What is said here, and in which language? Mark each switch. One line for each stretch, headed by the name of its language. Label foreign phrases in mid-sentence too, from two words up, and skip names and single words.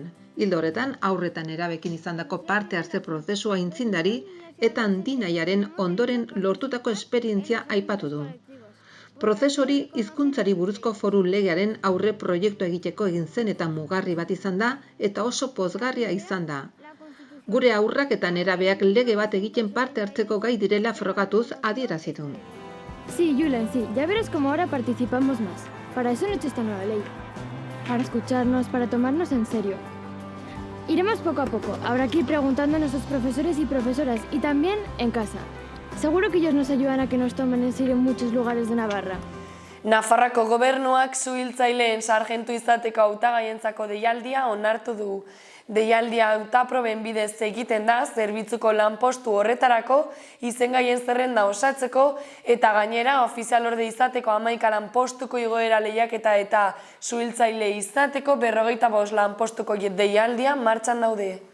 Basque: Ildo horretan, haur eta nerabekin izandako parte hartze prozesua aintzindari eta handinaiaren ondoren lortutako esperientzia aipatu du. Prozesu hori hizkuntzari buruzko foru legearen aurre proiektua egiteko egin zen eta mugarri bat izan da eta oso pozgarria izan da. Gure haurrak eta nerabeak lege bat egiten parte hartzeko gai direla frogatuz adierazi du.
Spanish: Sí, Julen, sí. Ya verás cómo ahora participamos más. Para eso han hecho esta nueva ley. Para escucharnos, para tomarnos en serio. Iremos poco a poco. Habrá que ir preguntando a nuestros profesores y profesoras y también en casa. Seguro que ellos nos ayudan a que nos tomen en serio en muchos lugares de Navarra.
Basque: Nafarroako gobernuak suhiltzaileen sarjentu izateko hautagaientzako deialdia onartu du. Deialdia hautaproben bidez egiten da zerbitzuko lanpostu horretarako izengaien zerrenda osatzeko eta gainera ofizialorde izateko 11 lanpostuko igoera lehiaketa eta suhiltzaile izateko 55 lanpostuko deialdia martxan daude.